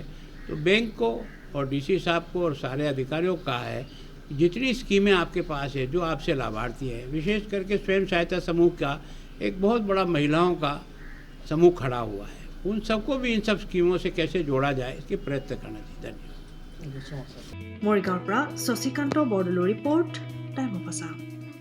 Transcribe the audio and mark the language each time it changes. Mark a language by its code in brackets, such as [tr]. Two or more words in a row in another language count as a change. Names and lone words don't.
[hi] तो बैंक को और DC साहब को और सारे अधिकारियों को कहा है जितनी स्कीमें आपके पास है जो आपसे लाभार्थी है, विशेष करके स्वयं सहायता समूह का एक बहुत बड़ा महिलाओं का समूह खड़ा हुआ है, उन सबको भी इन सब स्कीमों से कैसे जोड़ा जाए इसके प्रयत्न करना चाहिए। धन्यवाद। [as] মৰিগাঁৱৰ পৰা শশীকান্ত বৰদলৈ ৰিপৰ্ট, টাইম অফ আছাম।